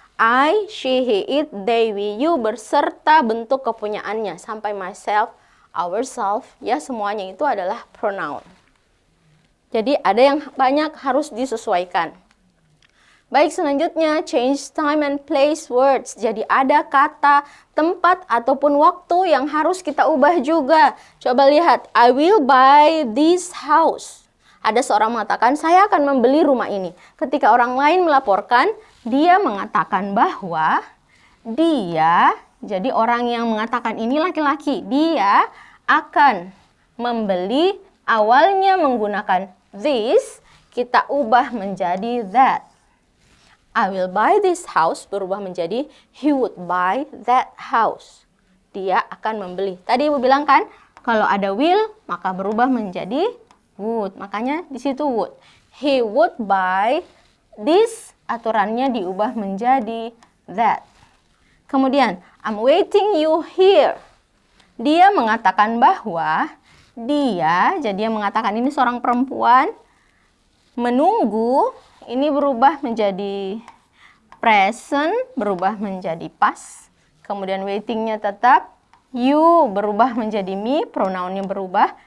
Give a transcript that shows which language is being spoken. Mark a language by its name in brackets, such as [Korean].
[Indonesian] I, she, he, it, they, we, you berserta bentuk kepunyaannya sampai myself, ourselves ya, semuanya itu adalah pronoun. Jadi ada yang banyak harus disesuaikan. Baik, selanjutnya [English] change time and place words. [Indonesian] Jadi ada kata, tempat, ataupun waktu yang harus kita ubah juga. Coba lihat, [English] I will buy this house. [Indonesian] Ada seorang mengatakan, saya akan membeli rumah ini. Ketika orang lain melaporkan, dia mengatakan bahwa dia, jadi orang yang mengatakan ini laki-laki, dia akan membeli, awalnya menggunakan this, kita ubah menjadi that. [English] I will buy this house [Indonesian] berubah menjadi [English] he would buy that house. [Indonesian] Dia akan membeli. Tadi Ibu bilang kan, kalau ada will maka berubah menjadi would. Makanya di situ would. [English] He would buy this, [Indonesian] aturannya diubah menjadi that. Kemudian, [English] I'm waiting you here. [Indonesian] Dia mengatakan bahwa dia, jadi dia mengatakan ini seorang perempuan, menunggu. Ini berubah menjadi present, berubah menjadi past. Kemudian waitingnya tetap. You berubah menjadi me, pronounnya berubah.